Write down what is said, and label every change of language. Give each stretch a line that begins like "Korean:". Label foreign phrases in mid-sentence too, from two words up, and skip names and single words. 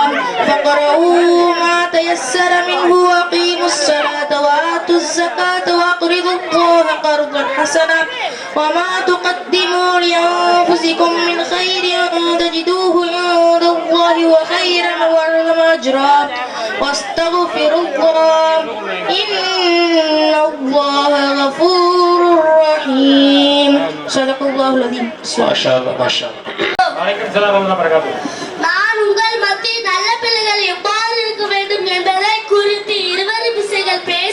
Arabic: فاقرؤوا ما تيسر منه وأقيموا الصلاة وآتوا الزكاة وأقرضوا الله قرضا حسنا وما تقدموا لأنفسكم من خير تجدوه عند الله وخيرا وأعظم أجرا واستغفروا الله إن الله غفور رحيم صدق الله العظيم. ما شاء الله ما شاء الله. وعليكم السلام ورحمة الله وبركاته.
Tamil: நான் உங்கள் மத்தியில் நல்ல பிள்ளைகள் எவ்வாறு இருக்க வேண்டும் என்பதை குறித்து 20 விஷயங்கள்